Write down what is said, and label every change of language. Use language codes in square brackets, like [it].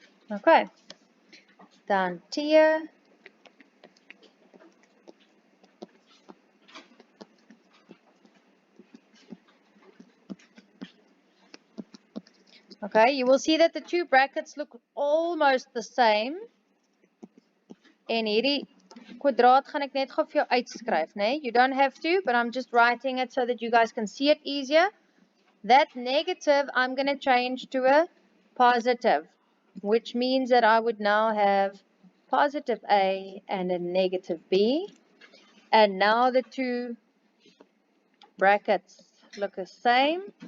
[af] Okay, dan T. [en] Okay, you will see that the two brackets look almost the same. [af] En hierdie kwadraat gaan ek net gou vir jou uitskryf, né? [en] You don't have to, but I'm just writing it so that you guys can see it easier. That negative I'm going to change to a positive, which means that I would now have positive a and a negative b. And now the two brackets look the same.